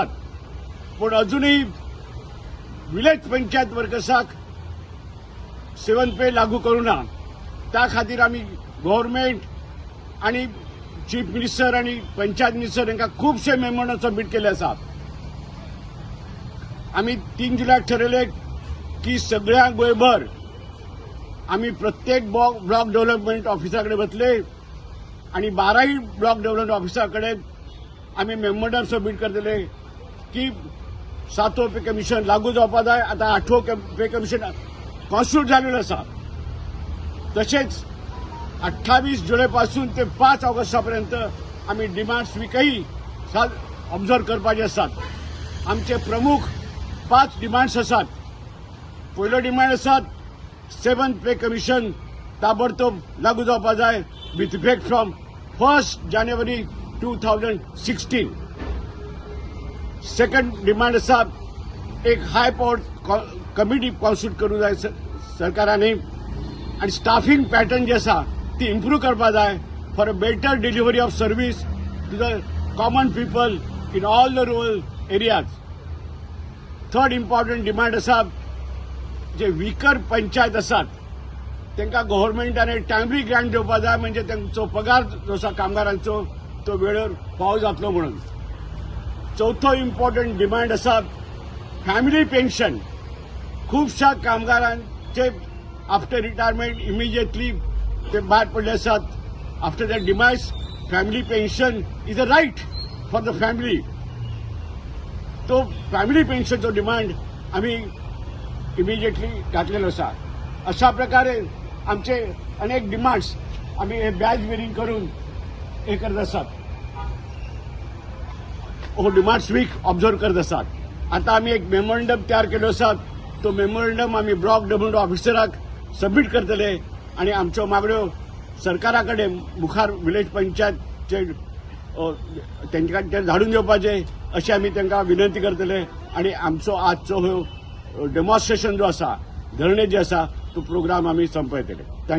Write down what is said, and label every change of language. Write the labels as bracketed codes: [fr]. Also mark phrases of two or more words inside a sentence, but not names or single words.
[kok] पण अजूनही विलेज पंचायत वर्कर्साक 7th पे लागू करू ना. त्या खातीर आम्ही गव्हर्नमेंट आणि [en] chief minister [kok] आणि पंचायत मिनिस्टर यांना खूपशे [en] memorandum submit [kok] केले असतात. आम्ही 3 जुलैक ठरवले की सगळ्या गोंयभर आम्ही प्रत्येक [en] block development ऑफिसाकडे [kok] बसले आणि 12ही [en] block development ऑफिसाकडे [kok] आम्ही [en] memorandum submit [kok] करतले की 7वं [en] pay commission [kok] लागू जावपा जाय. आता 8वं [en] pay commission constitute [kok] झालेलं असा. तसेच 28 जुलैपासून ते 5 ऑगस्टपर्यंत आम्ही [en] demands weekही observe [kok] करपाचे असतात. आमचे प्रमुख 5 डिमांड्स असतात. पहिलो डिमांड असतात 7th [en] pay commission [kok] ताबडतोब लागू जावपा जाय [en] with effect from [kok] 1 जानेवारी 2016. [en] second demand [kok] असा एक [en] high power committee constitute [kok] करू जाय सरकाराने आणि [en] staffing pattern [kok] जे असा ती इम्प्रूव्ह करपा जाय [en] for a better delivery of service to the common people in all the rural areas. third important demand [kok] असा जे वीकर पंचायत असतात त्यांना गव्हर्नमेंटाने [en] timely grant [kok] दिवपा जाय म्हणजे त्यांचो पगार जो आसा कामगारांचो तो वेळेवर फावो जातलो म्हणून. चौथो [en] important demand [kok] असा [en] family pension. [kok] खूपशा कामगारांचे [en] after retirement immediately [kok] ते भायर पडले असतात. [en] after that demise family pension is a right for the family. [kok] तो [en] family pensionचो demand [kok] आम्ही इमिजिएटली घातलेलो असा. अशा प्रकारे आमचे अनेक डिमांड्स आम्ही हे [en] badge wearing [kok] करून हे करत असतात. हो [en] demands week observe [kok] करत असतात. आता आम्ही एक मेमोरंडम तयार केलो असतात. तो मेमोरंडम आम्ही [en] block development ऑफिसराक submit [kok] करतले आणि आमच्यो मागण्यो सरकाराकडे मुखार विलेज पंचायतचे तांचे धाडून दिवपाचे अशी आम्ही तांकां विनंती करतले आणि आमचो आजचो डेमॉन्स्ट्रेशन जो आसा धरणे जे आसा तो प्रोग्राम आमी संपयतले.